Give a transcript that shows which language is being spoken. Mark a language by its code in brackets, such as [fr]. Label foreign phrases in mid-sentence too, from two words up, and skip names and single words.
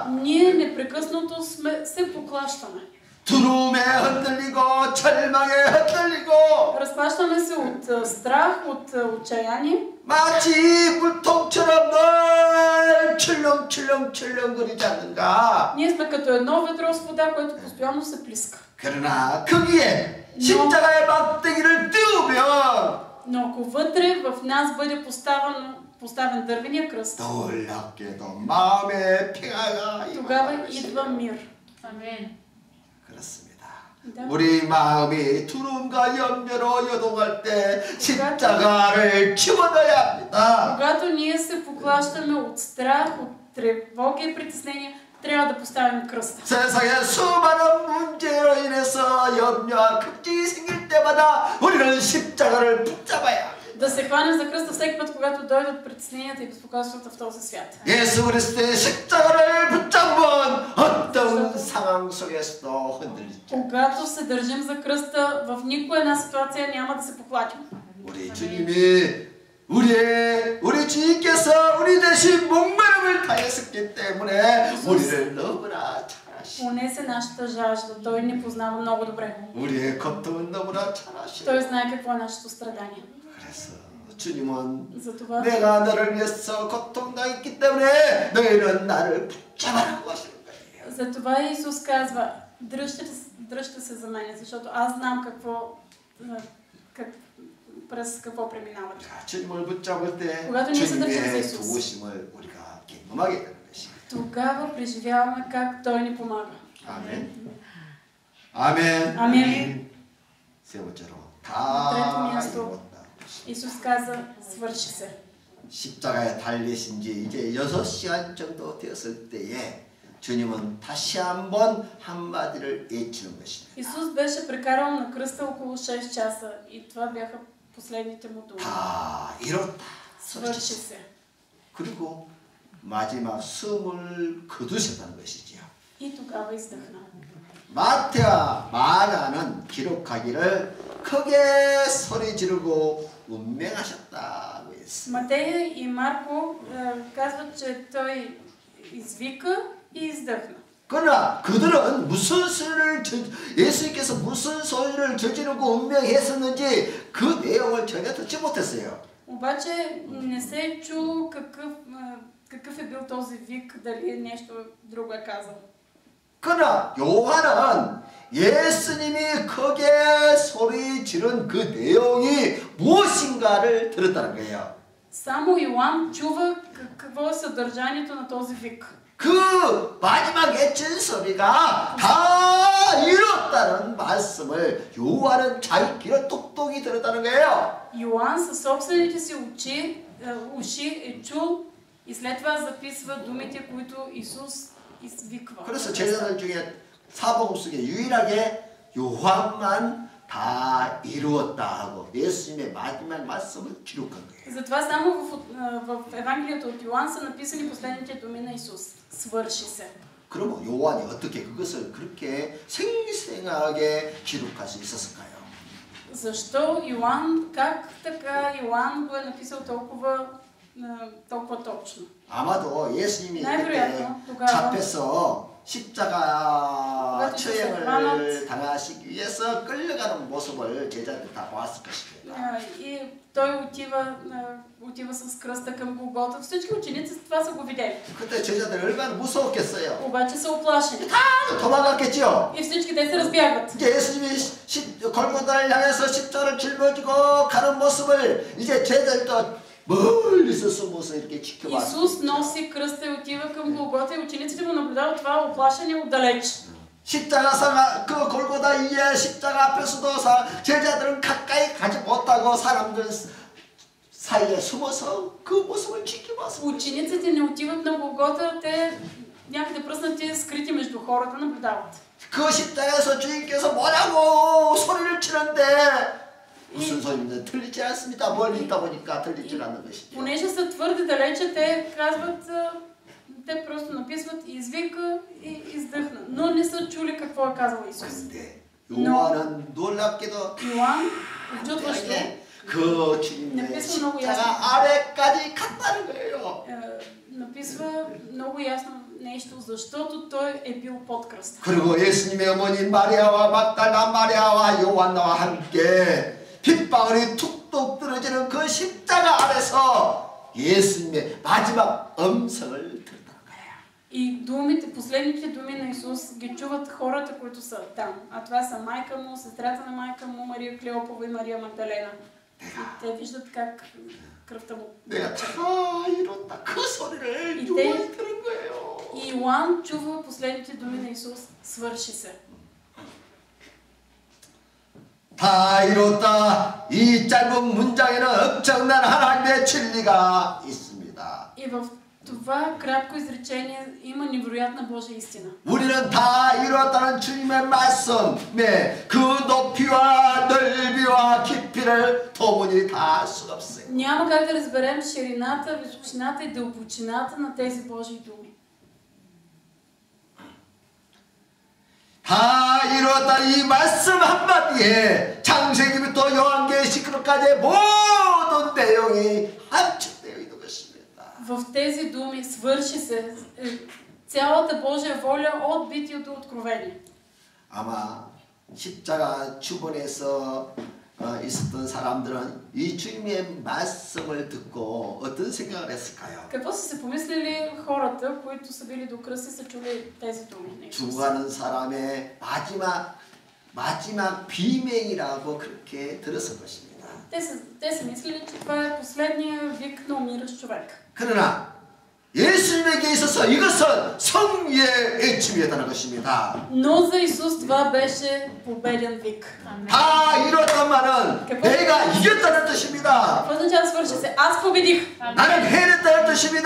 [bg] Ние непрекъснато се поклащаме. [ko] 두려움에 흔들리고 절망에 흔들리고 [bg] Разплащаме се от страх, от отчаяние. [ko] 마치 물통처럼 늘 출렁거리지 않는가. [bg] Ние сме като едно ведро с вода, което постоянно се плиска. [ko] 그러나 거기에 십자가의 막대기를 띄우면 [bg] Но ако вътре в нас бъде поставен дървения кръст, [ko] 놀랍게도 마음의 평화가 [bg] тогава [ko] 임하는 [bg] идва [ko] 것이에요. [bg] мир. [ko] 아멘. 그렇습니다. 우리 마음이 두려움과 염려로 요동할 때 십자가를 집어넣어야 합니다. [bg] Когато ние се поклащаме от страх, от тревога и притеснения, трябва да поставим кръста. [ko] 세상에 수많은 문제로 인해서 염려와 걱정이 생길 때마다 우리는 십자가를 붙잡아야 합니다. [bg] Да се хванем за кръста всеки път, когато дойдат притесненията и безпокойствата в този свят. [ko] 예수 그리스도의 십자가를 붙잡은 어떤 상황 속에서도 흔들리지 않아요. [bg] Когато се държим за кръста, в никоя една ситуация няма да се поклатим. [ko] 우리 주님이 우리 주님께서 우리 대신 목마름을 다했었기 때문에 우리를 너무나 잘 아시고 [bg] Понесе нашата жажда. Той ни познава много добре. [ko] 우리의 고통은 너무나 잘 아시고 [bg] Той знае какво е нашето страдание. [ko] 그래서 주님은 [bg] Затова [ko] 내가 너를 위해서 고통당했기 때문에 너희는 나를 붙잡아라고 하시는 거예요. [bg] Затова Исус казва, дръжте се за мен, защото аз знам през какво преминавате. [ko] 주님을 붙잡을 때 [bg] когато ние се държим за [ko] 주님의 [bg] Исус, [ko] 도우심을 우리가 경험하게 되는 것이에요. [bg] тогава преживяваме как Той ни помага. [ko] 아멘. 아멘. 아멘. 세 번째로 [bg] трето [ko] 다 [bg] място, [ko] 이뤘다. [bg] Исус каза, свърши се. [ko] 십자가에 달리신 지 이제 6시간 정도 되었을 때에 주님은 다시 한번 한마디를 외치는 것입니다. [bg] Исус беше прекарал на кръста около 6 часа и това бяха последните му думи. [ko] 다 이뤘다. [bg] свърши се. [ko] 그리고 마지막 숨을 거두셨다는 것이지요. [bg] И тогава издъхна. [ko] 마태와 마가는 기록하기를 크게 소리 지르고 운명하셨다고 했습니다. [bg] Матея и Марко казват, че той извика и издъхна. [ko] 그러나 그들은 무슨 소리를 예수님께서 무슨 소리를 저지르고 운명했었는지 그 내용을 전혀 듣지 못했어요. [bg] Обаче не се чу какъв е бил този вик, дали нещо друго е казал. [ko] 그러나 요한은 예수님이 크게 소리 지른 그 내용이 무엇인가를 들었다는 거예요. [bg] Само Йоан чува какво е съдържанието на този вик. [ko] 그 마지막 외친 소리가 다 이뤘다는 말씀을 요한은 자기 귀로 똑똑히 들었다는 거예요. [bg] Йоан със собствените си уши е чул и след това записва думите, които Исус извиква. [ko] 그래서 제자들 중에 사복음 속에 유일하게 요한만 다 이루었다 하고 예수님의 마지막 말씀을 기록한 거예요. [bg] Затова само в Евангелието от Йоан са написани последните думи на Исус. свърши се. [ko] 그러면 요한이 어떻게 그것을 그렇게 생생하게 기록할 수 있었을까요? [bg] Защо Йоан, как така Йоан го е написал толкова точно? [ko] 아마도 예수님이 [bg] най-вероятно [ko] 그때 잡혀서 십자가 처형을 당하시기 위해서 끌려가는 모습을 제자들 다 보았을 것입니다. [bg] И той отива с кръста към Голгота. Всички ученици това са го видели. [ko] 그때 제자들 얼마나 무서웠겠어요. [bg] обаче са оплашени. [ko] 다 도망갔겠죠. [bg] И всички те се разбягват. [ko] 이제 예수님이 골고다를 향해서 십자가를 짊어지고 가는 모습을 이제 제자들도 멀리서 숨어서 이렇게 지켜봤어요. [bg] Исус носи кръста и отива към Голгота и учениците му наблюдават това оплашени отдалеч. [ko] 십자가 그 골고다 이에 십자가 앞에서도 제자들은 가까이 가지 못하고 사람들 사이에 숨어서 그 모습을 지켜봤어요. [bg] Учениците не отиват на Голгота, те някъде пръснати, скрити между хората, наблюдават. [ko] 그 십자가에서 주님께서 뭐라고 소리를 치는데 무슨 소리인지 들리지 않습니다. 멀리 있다 보니까 들리지 않는 것이죠. [bg] Понеже са твърде далече, те казват, те просто написват извика и издъхна. Но не са чули какво е казал Исус. [ko] 근데 요한은 놀랍게도 [bg] Йоан, очудващо, [ko] 그 주님의 십자가 아래까지 갔다는 거예요. [bg] написва много ясно нещо, защото той е бил под кръста. [ko] 그리고 예수님의 어머니 마리아와 막달라 마리아와 요한나와 함께 빗방울이 툭툭 떨어지는 그 십자가 아래서 예수님의 마지막 음성을 들었다는 거예요. [bg] И думите, последните думи на Исус ги чуват хората, които са там. А това са майка му, сестрата на майка му, Мария Клеопова и Мария Магдалена. И те виждат как кръвта му. [ko] 내가 다 이뤘다. 그 소리를 요한이 들은 거예요. [bg] И Йоан чува последните думи на Исус. свърши се. [ko] 다 이뤘다. 이 짧은 문장에는 엄청난 하나님의 진리가 있습니다. [bg] И в това кратко изречение има невероятна Божия истина. [ko] 우리는 다 이뤘다는 주님의 말씀에 그 높이와 넓이와 깊이를 도무지 다 알 수가 없어요. [bg] Няма как да разберем ширината, височината и дълбочината на тези Божии думи. [ko] 다 이뤘다 이 말씀 한마디에 창세기부터 요한계시록까지의 모든 내용이 함축되어 있는 것입니다. [bg] В тези думи свърши се цялата Божия воля от Битие до Откровение. [ko] 아마 십자가 주변에서 있었던 사람들은 이 주님의 말씀을 듣고 어떤 생각을 했을까요? [bg] Какво са се помислили хората, които са били до кръста и са чули тези думи? [ko] 죽어가는 사람의 마지막 비명이라고 그렇게 들었을 것입니다. [bg] Те са мислили, че това е последния вик на умиращ човек. [ko] 그러나 예수님에게 있어서 이것은 성리의 외침이었다는 것입니다. [bg] Но за Исус това беше победен вик. [ko] 다 이뤘단 말은 내가 이겼다는 뜻입니다. [bg] Какво означава свърши се? Аз победих. [ko] 나는 해냈다는 뜻입니다.